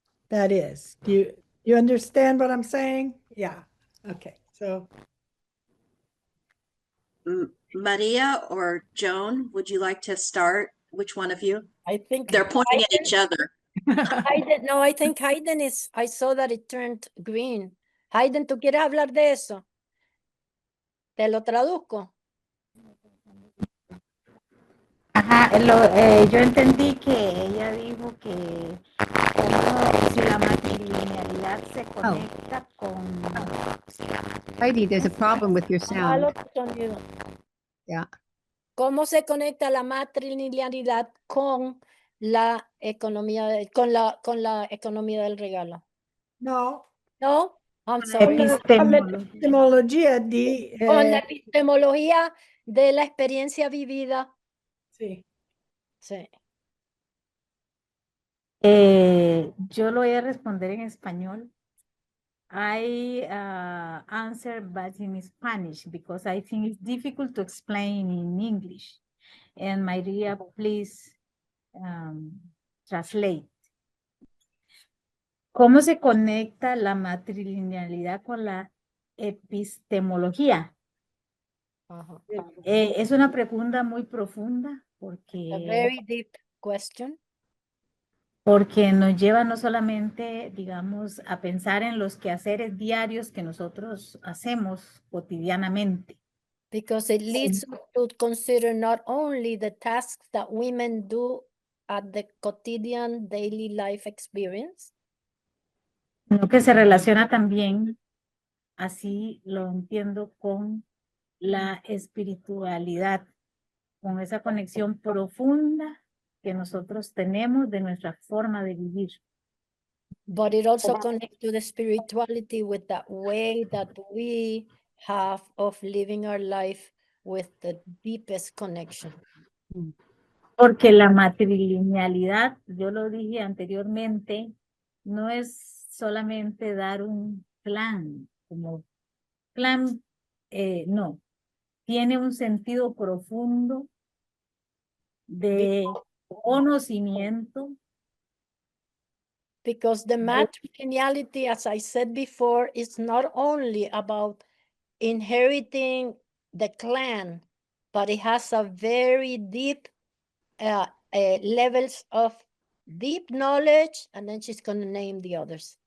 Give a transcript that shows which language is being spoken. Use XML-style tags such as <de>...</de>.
<en>That is, do you understand what I'm saying? Yeah. Okay. So María or Joan, would you like to start? Which one of you? I think they're pointing at each other. I think Hayden is, I saw that it turned green.</en> <es>Hayden, ¿tú quieres hablar de eso? Te lo traduzco. Ajá, yo entendí que ella dijo que como si la matrilinealidad se conecta con...</es> <en>Heidi, there's a problem with your</en> <es>Malo</es> <en>sound.</en> <es>tu sonido.</es> <en>Yeah.</en> <es>¿Cómo se conecta la matrilinealidad con la economía con la economía del regalo?</es> <en>No, No, I'm</en> <es>Con la</es> <en>sorry.</en> <es>con la epistemología de... Con la epistemología de la experiencia vivida. sí. Sí. Yo lo voy a responder en español.</es> <en>I answer but in Spanish because I think it's difficult to explain in English. And María, please translate.</en> <es>¿Cómo se conecta la matrilinealidad con la epistemología? Es una pregunta muy profunda</es> <en>A</en> <es>porque</es> <en>very deep question.</en> <es>porque nos lleva no solamente, digamos, a pensar en los quehaceres diarios que nosotros hacemos cotidianamente.</es> <en>Because it leads us to consider not only the tasks that women do at the quotidian daily life experience,</en> <es>Sino que se relaciona también, así lo entiendo, con la espiritualidad, con esa conexión profunda que nosotros tenemos de nuestra forma de vivir.</es> <en>but it also connects to the spirituality with that way that we have of living our life with the deepest connection.</en> <es>Porque la matrilinealidad, yo lo dije anteriormente, no es solamente dar un plan, como plan, no, tiene un sentido profundo de conocimiento.</es> <en>Because the matrilineality, as I said before, is not only about inheriting the clan, but it has a very deep levels of deep knowledge, and then she's going to name the others.</en>